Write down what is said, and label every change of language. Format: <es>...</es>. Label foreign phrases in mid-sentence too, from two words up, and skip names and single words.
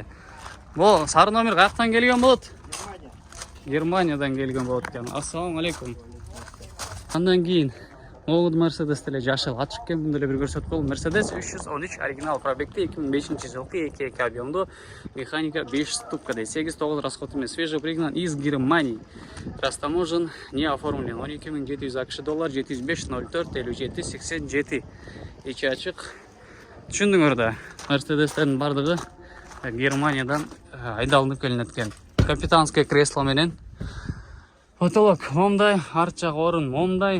<ky>Бул сары номер каяктан келген болот? Германиядан келген болот экен. Ассаламу алейкум. Андан кийин могу Mercedes деле жашыл ачык экен, мындай бир көрсөтүп коелу. Mercedes 313 оригинал пробегте, 2005-жылкы, 2.2 объемдо, механика 5 ступка, 8-9 расход эмес,</ky> <ru>свежепригнан из Германии. Растаможен, не оформлен.</ru> <ky>12700 акш доллар, 705 04 57 87. Ичи ачык. Түшүндүңөр да, Mercedes'тердин бардыгы Германиядан айдалынып келинет экен.</ky> <ru>Капитанское кресло</ru> <ky>менен. Потолок момдай, арт жак орун момдай.</ky>